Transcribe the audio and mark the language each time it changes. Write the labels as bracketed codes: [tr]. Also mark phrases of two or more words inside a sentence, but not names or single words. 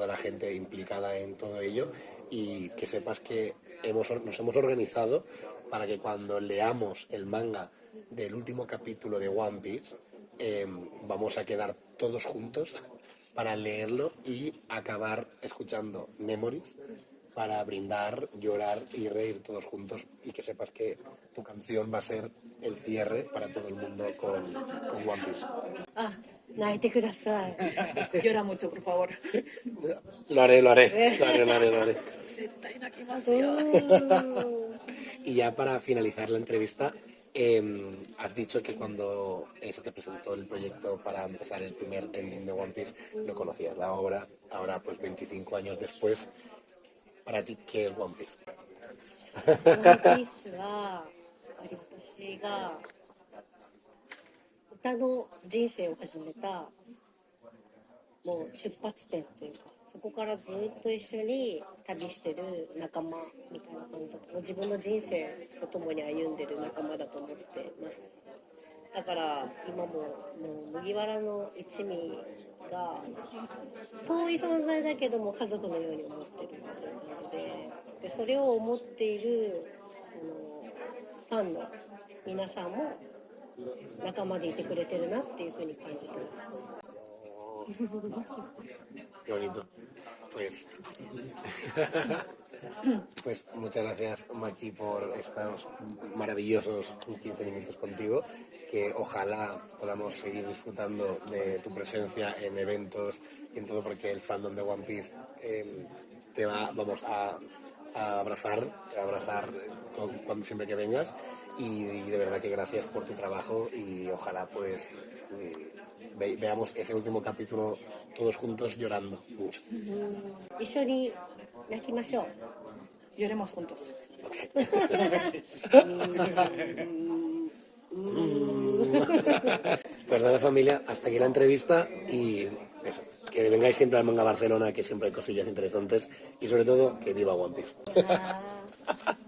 [es] la gente implicada en todo ello, y que sepas que nos hemos organizado para que cuando leamos el manga del último capítulo de One Piece, vamos a quedar todos juntos para leerlo y acabar escuchando Memories para brindar, llorar y reír todos juntos, y que sepas que tu canción va a ser el cierre para todo el mundo con One Piece. [ja] あ、泣いてください。 [es] Llora mucho, por favor. Lo haré, lo haré, lo haré, lo haré, lo haré. Y ya para finalizar la entrevista, has dicho que cuando se te presentó el proyecto para empezar el primer ending de One Piece, no conocías la obra. Ahora, pues 25 años después, para ti, ¿qué es One Piece? [ja] ワンピースは私が歌の人生を始めたもう出発点というか、そこからずっと一緒に旅してる仲間みたいな感じだと、自分の人生と共に歩んでる仲間だと思ってます。だから今もう麦わらの一味が遠い存在だけども家族のように思ってるっていう感じで、それを思っているファンの皆さんも仲間でいてくれてるなっていうふうに感じてます。 [es] Qué bonito. Pues, pues muchas gracias, Maki, por estos maravillosos 15 minutos contigo, que ojalá podamos seguir disfrutando de tu presencia en eventos y en todo, porque el fandom de One Piece te va, vamos a abrazar, cuando siempre que vengas, y de verdad que gracias por tu trabajo, y ojalá pues veamos ese último capítulo todos juntos llorando mucho. [ja] 一緒に泣きましょう。 [es] Lloremos juntos. Pues nada, familia, hasta aquí la entrevista, y eso, que vengáis siempre al Manga Barcelona, que siempre hay cosillas interesantes, y sobre todo que viva One Piece.